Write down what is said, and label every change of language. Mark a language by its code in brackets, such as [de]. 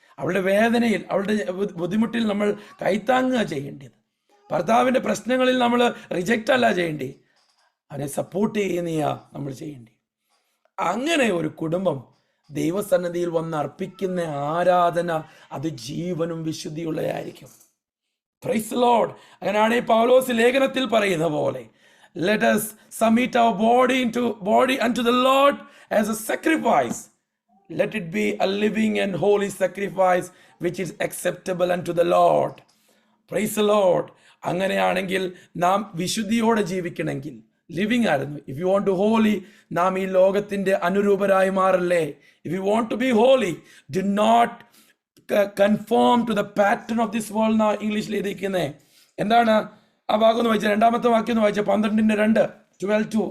[ml] അവളുടെ വേദനയിൽ, അവളുടെ ബുദ്ധിമുട്ടിൽ നമ്മൾ കൈത്താങ്ങുക ചെയ്യേണ്ടത്. ഭർത്താവിൻ്റെ പ്രശ്നങ്ങളിൽ നമ്മൾ റിജക്റ്റ് അല്ല ചെയ്യേണ്ടത്, അവനെ സപ്പോർട്ട് ചെയ്യുന്നയാ നമ്മൾ ചെയ്യേണ്ടത്. അങ്ങനെ ഒരു കുടുംബം ദൈവസന്നിധിയിൽ വന്ന് അർപ്പിക്കുന്ന ആരാധന അത് ജീവനും വിശുദ്ധിയുള്ളതായിരിക്കും. [en] Praise the lord. [ml] അങ്ങനെയാണ് പൗലോസ് ലേഖനത്തിൽ പറയുന്ന പോലെ, [en] let us submit our body unto the Lord as a sacrifice. Let it be a living and holy sacrifice which is acceptable unto the Lord. Praise the Lord. [ml] അങ്ങനെയാണെങ്കിൽ നാം വിശുദ്ധിയോടെ ജീവിക്കണമെങ്കിൽ, living ആയിരുന്നു. [en] if you want to holy, [ml] നാം ഈ ലോകത്തിന്റെ അനുരൂപരായി മാറല്ലേ. [en] If you want to be holy, do not conform to the pattern of this world. [ml] എന്നാ ഇംഗ്ലീഷിൽ എഴുതിയിരിക്കുന്നത്. എന്താണ് ആ ഭാഗം ഒന്ന് വായിച്ച, രണ്ടാമത്തെ വാക്യം ഒന്ന് വായിച്ച, 12:2, 12:2.